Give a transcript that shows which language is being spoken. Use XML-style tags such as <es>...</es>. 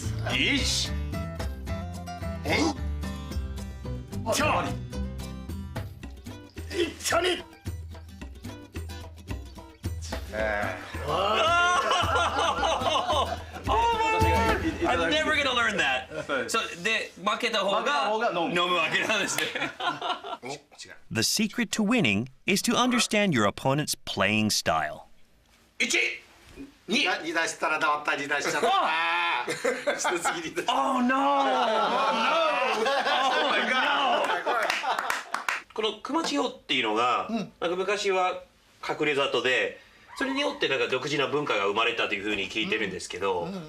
<en>I'm never gonna learn that.</en> <ja>So, で、負けた方が飲むわけなんですね。</ja> <en>The secret to winning is to understand your opponent's playing style.</en> <ja>2出したら黙った2出しちゃった次に出した</ja> <en>Oh no! Oh my god!</en> <ja>この熊地方っていうのが、なんか昔は隠れ里で、それによってなんか独自な文化が生まれたというふうに聞いてるんですけど、</ja>